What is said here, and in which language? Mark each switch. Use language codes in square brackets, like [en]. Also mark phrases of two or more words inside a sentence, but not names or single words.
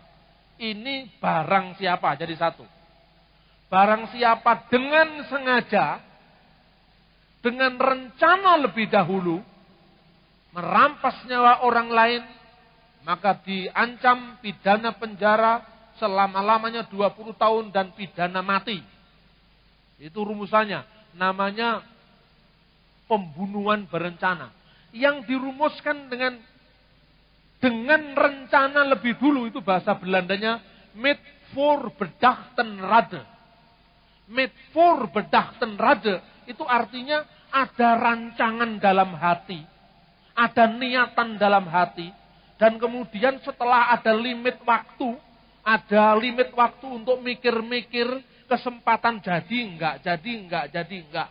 [id] Ini barang siapa, jadi satu. Barang siapa dengan sengaja, dengan rencana lebih dahulu, merampas nyawa orang lain, maka diancam pidana penjara selama-lamanya 20 tahun dan pidana mati. Itu rumusannya. Namanya pembunuhan berencana. Yang dirumuskan dengan rencana lebih dulu, itu bahasa Belandanya [nl] met voor bedachten rade. Met voor bedachten rade [id] itu artinya ada rancangan dalam hati, ada niatan dalam hati, dan kemudian setelah ada limit waktu untuk mikir-mikir kesempatan jadi enggak.